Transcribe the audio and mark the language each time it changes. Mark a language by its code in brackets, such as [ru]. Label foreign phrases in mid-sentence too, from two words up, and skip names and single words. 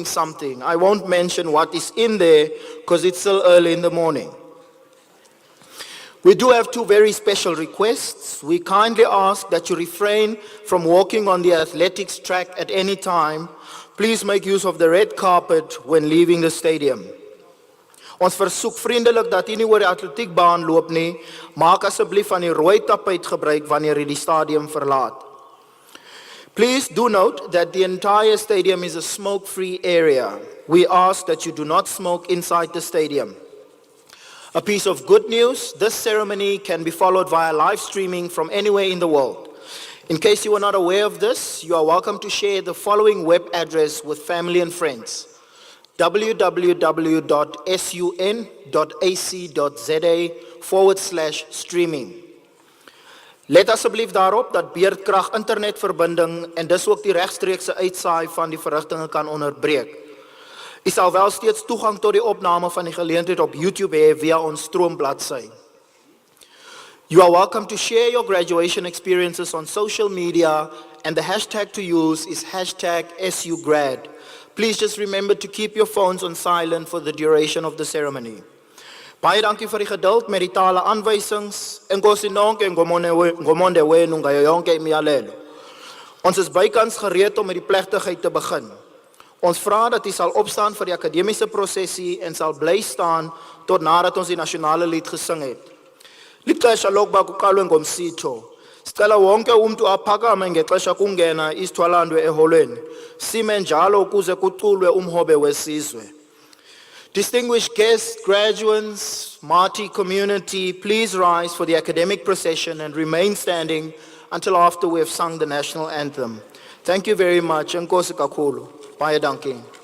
[en] I won't mention what is in there because it's still early in the morning. We do have two very special requests. We kindly ask that you refrain from walking on the athletics track at any time. Please make use of the red carpet when leaving the stadium. [af] Ons versoek vriendelik dat u nie oor die atletiekbaan loop nie, maak asseblief van die rooi tapuit gebruik wanneer u die stadium verlaat. [en] Please do note that the entire stadium is a smoke-free area. We ask that you do not smoke inside the stadium. A piece of good news, this ceremony can be followed via live streaming from anywhere in the world. In case you are not aware of this, you are welcome to share the following web address with family and friends: www.sun.ac.za/streaming. [af] Let asseblief daarop dat Beerdkrag internetverbinding en dis ook die regstreekse uitsaai van die verrigtinge kan onderbreek. U sal wel steeds toegang tot die opname van die geleentheid op YouTube hê via ons stroombladsy. You are welcome to share your graduation experiences on social media, and the hashtag to use is #SUGrad. Please just remember to keep your phones on silent for the duration of the ceremony. Baie dankie vir die geduld met die tale aanwysings. [xh] Enkosi nonke ngomonde wenu ngayo yonke imiyalelo. [af] Ons is bykans gereed om met die plegtigheid te begin. Ons vra dat u sal opstaan vir die akademiese prosesie en sal bly staan tot nadat ons die nasionale lied gesing het. [xh] Lixesha lokuba kuqalwe ngomsitho. Sicela wonke umuntu aphakame ngexesha kungena isithwalandwe eholweni. Sime njalo ukuze kuculwe umhobe wesizwe. [en] Distinguished guests, graduates, Marty community, please rise for the academic procession and remain standing until after we have sung the national anthem. Thank you very much. [xh] Enkosi kakhulu. [af] Baie dankie.